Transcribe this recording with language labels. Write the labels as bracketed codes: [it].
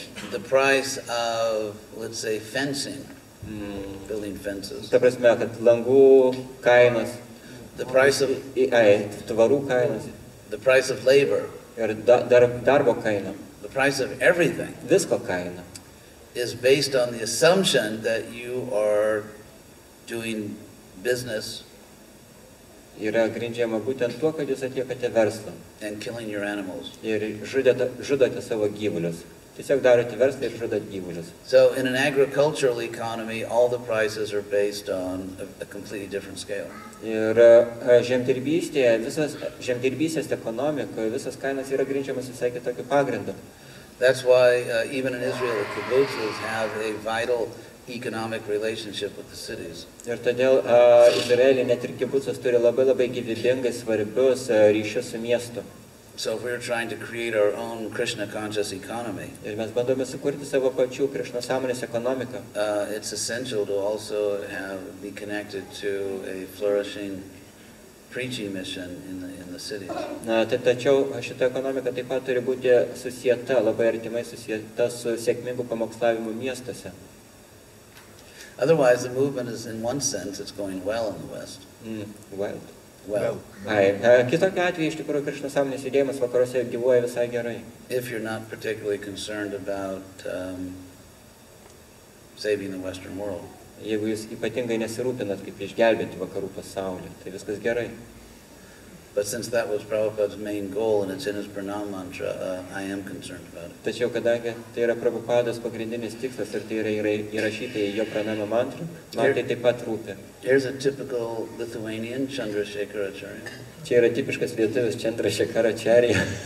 [en] the price of, let's say, fencing, building fences, [lt] ta prasme, kad langų kainos, [en] the price of [lt] tvarų kainos [en] the price of labor, [lt] ir darbo kaina, [en] the price of everything [lt] visko kaina. [en] is based on the assumption that you are doing business [lt] Yra grindžiama būtent tuo, kad jūs atliekate verslą [en] and killing your animals. [lt] ir žudote savo gyvulius. Tiesiog darote verslą ir žudot gyvulius. [en] So in an agricultural economy, all the prices are based on a completely different scale. [lt] Ir žemdirbystės ekonomikoje visas kainas yra grindžiamas visai kitokiu pagrindu. [en] That's why even in Israel, the kibbutzes have a vital economic relationship with the cities. [lt] Ir todėl Izraelyje net ir kibucas turi labai gyvybingai svarbius ryšius su miestu. [en] So if we're trying to create our own Krishna conscious economy, [lt] Ir mes bandome sukurti savo pačių Krišnos sąmonės ekonomiką. [en] it's essential to also be connected to a flourishing preaching mission in the cities. [lt] Tačiau šita ekonomika taip pat turi būti susieta, labai artimai susieta su sėkmingu pamokslavimu miestuose. [en] Otherwise, the movement is, in one sense, it's going well in the West. Well, [lt] Kitokiu atveju iš tikrųjų Krišnos sąmonės judėjimas vakaruose gyvuoja visai gerai. [en] if you're not particularly concerned about saving the Western world. [lt] Jeigu jūs ypatingai nesirūpinat, kaip išgelbėti vakarų pasaulį, tai viskas gerai. [en] But since that was Prabhupada's main goal and it's in his pranam mantra, I am concerned about it. [lt] Tačiau kadangi tai yra Prabhupados pagrindinis tikslas ir tai yra įrašyta į jo pranamą mantrą, man tai taip pat rūpi. [en] Here's a typical Lithuanian, Chandrasekhar Acharya. [lt] Čia yra tipiškas lietuvis Chandrasekhar Acharya.